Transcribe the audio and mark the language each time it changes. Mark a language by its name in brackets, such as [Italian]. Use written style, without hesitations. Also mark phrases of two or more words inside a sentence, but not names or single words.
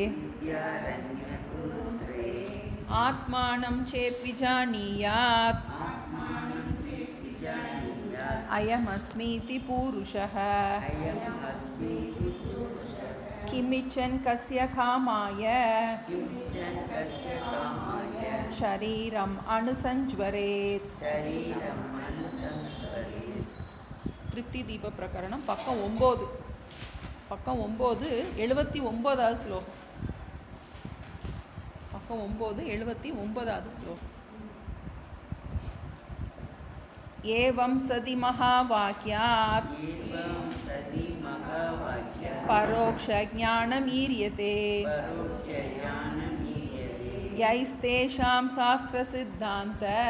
[Sanskrit] आत्मानं चेद्विजानीयात् अयमस्मीति पूरुषः किमिच्छन् कस्य कामाय शरीरम् अनुसञ्ज्वरेत्। [Tamil] திருப்தி தீப பிரகரணம் பக்கம் 9 79வது ஸ்லோகம். பக்கம் 9 79வது ஸ்லோகம். [Sanskrit] एवं सदि महावाक्यात् परोक्षज्ञानमीर्यते यैस्तेषां शास्त्रसिद्धान्त